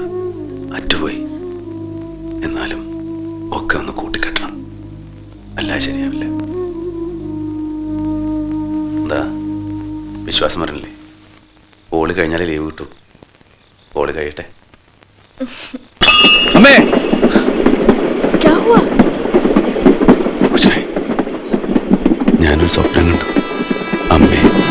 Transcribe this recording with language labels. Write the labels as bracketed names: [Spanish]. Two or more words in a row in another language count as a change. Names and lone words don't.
[Malayalam] അറ്റുപോയി, എന്നാലും ഒക്കെ ഒന്ന് കൂട്ടിക്കെട്ടണം, അല്ല ശരിയാവില്ല. എന്താ വിശ്വാസം വരണില്ലേ? ഹോളി കഴിഞ്ഞാലേ ലീവ് കിട്ടൂ. ഹോളി കഴിയട്ടെ. അമ്മേ, [Hindi] क्या हुआ? कुछ नहीं. [Malayalam] ഞാനൊരു സ്വപ്നം കണ്ടു. അമ്മേ,